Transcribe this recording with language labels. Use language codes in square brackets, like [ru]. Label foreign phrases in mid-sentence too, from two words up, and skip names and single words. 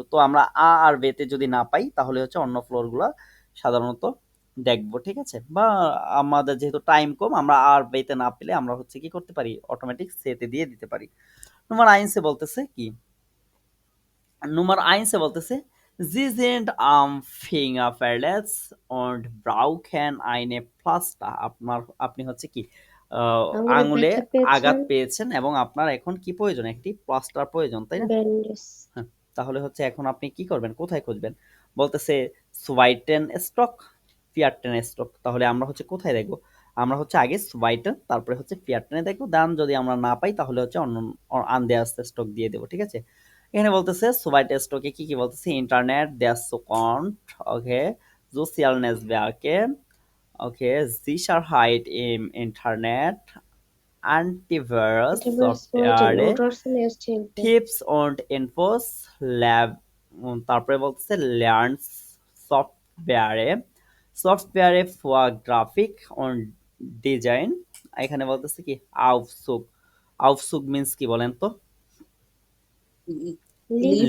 [bn] তো আমরা আ আর বেতে যদি না পাই তাহলে হচ্ছে অন্য ফ্লোরগুলো সাধারণত দেখবো, ঠিক আছে? বা আমাদের যেহেতু টাইম কম আমরা আর বেতে না পেলে আমরা হচ্ছে কি করতে পারি, অটোমেটিক সেতে দিয়ে দিতে পারি। [de] Nummer eins [bn] বলতেছে কি, [de] Nummer eins [bn] বলতেছে [de] Sie sind am Finger verletzt und brauchen eine Pflaster. [bn] আপনি হচ্ছে কি আঙুলে আঙুলে ব্যথা পেয়েছেন, আঘাত পেয়েছেন এবং আপনার এখন কি প্রয়োজন? একটি প্লাস্টার প্রয়োজন, তাই না? ব্যান্ডেজ, হ্যাঁ, তাহলে হচ্ছে এখন আপনি কি করবেন? কোথায় খুঁজবেন? [de] বলতেছে zweiten Stock, vierten Stock. [bn] তাহলে আমরা হচ্ছে কোথায় দেখব? আমরা হচ্ছে আগে সোয়াইটেন, তারপরে হচ্ছে ফিয়ারটেনে দেখব। দেন যদি আমরা না পাই তাহলে হচ্ছে অন্য [de] andere Stock [bn] দিয়ে দেব। ঠিক আছে? এখানে বলতেছে [de] zweit Stock [bn] কি বলতেছে? ইন্টারনেট, [de] der Zukunft, [bn] ওকে, [en] social network, [bn] ওকে, [de] Sicherheit im Internet, Antivirus Multiverse [bn] সফটওয়্যারে, [de] Ultrason STLP, Tips und Infos [en] ল্যাব, [bn] তারপরে বলতেছে [en] learn software, software for graphic and design. [bn] এখানে বলতেছে কি আউফসুগ, আউফসুগ মিন্স কি বলেন তো? লিফট,